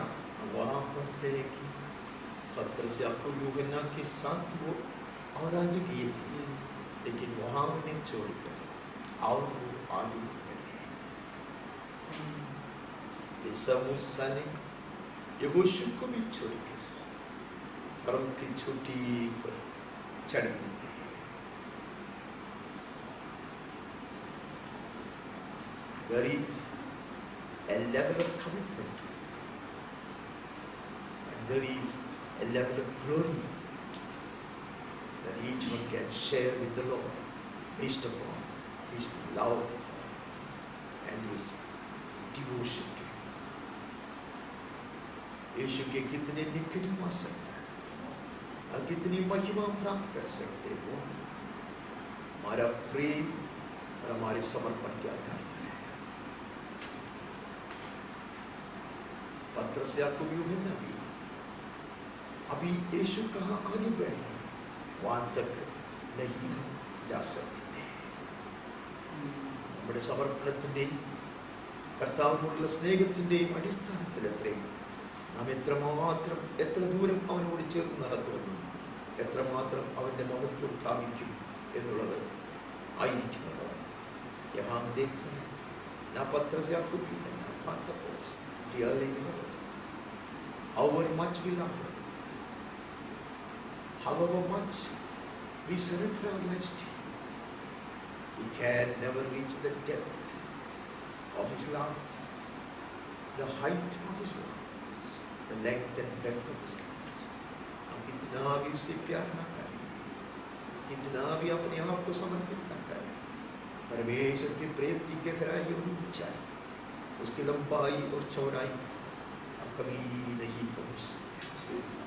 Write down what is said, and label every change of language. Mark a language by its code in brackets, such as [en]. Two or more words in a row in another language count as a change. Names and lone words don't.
[hi] वहाँ पढ़ते हैं कि पतरस याकूब यूहन्ना के साथ वो और आगे गए थे, लेकिन वहाँ उन्हें छोड़कर और वो आगे बढ़े। जैसा मूसा ने यहोशू को भी छोड़कर फरो की चोटी पर चढ़ गए थे। [en] There is a level of commitment and there is a level of glory that each one can share with the Lord based upon his love for him and his devotion to him. [hi] यीशु के कितने निकट हम आ सकते हैं और कितनी महिमा प्राप्त कर सकते हैं, वो हमारा प्रेम और हमारे समर्पण के आधार पर है। पतरस याकूब यूहन्ना भी अभी यीशु कहाँ आगे बढ़े, वहां तक नहीं जा सकते थे. [ml] നമ്മുടെ സമർപ്പണത്തിൻ്റെയും കർത്താവിനോടുള്ള സ്നേഹത്തിൻ്റെയും അടിസ്ഥാനത്തിലത്രേ നാം എത്ര ദൂരം അവനോട് ചേർന്ന് നടക്കുമെന്നും എത്രമാത്രം അവൻ്റെ മഹത്വം പ്രാപിക്കും എന്നുള്ളത് ആയിരിക്കുന്നത്. [hi] यहाँ देखते हैं ना पत्थर से आपको भी है ना खाता पोस रियली [en] however much we love him, however much we surrender our lives to him, we can never reach the depth of his love, the height of his love, the length and breadth of his love. [hi] हम कितना भी उससे प्यार ना करें, कितना भी अपने आप को समर्पित ना करें, परमेश्वर के प्रेम की गहराई और ऊंचाई, उसकी लंबाई और चौड़ाई हम कभी नहीं पहुंच सकते.